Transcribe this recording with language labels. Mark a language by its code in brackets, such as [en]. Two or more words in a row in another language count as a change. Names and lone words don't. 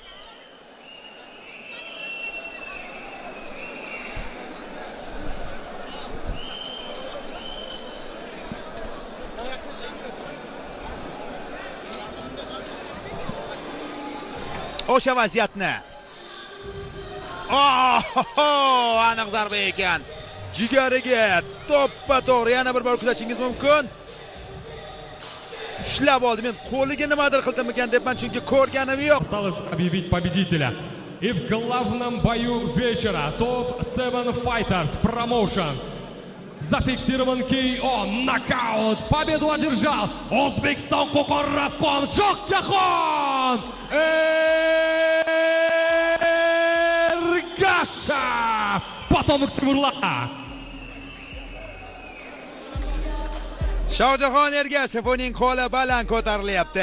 [uz] O'sha vaziyatni. Aniq zarba ekan. Jigariga to'ppa-to'g'ri yana bir bor kuzatishingiz mumkin. Ushlab oldi. Men qo'liga nimadir qildimikan debman, chunki ko'rganim yo'q. [ru] Осталось объявить победителя. И в главном бою вечера топ-7 Fighters Promotion зафиксирован KO, нокаут. Победу одержал O'zbekiston Qo'qon Shohjahon Ergashev. Потомок Timurla. [uz] Shohjahon Ergashev uning qo'li baland ko'tarilyapti.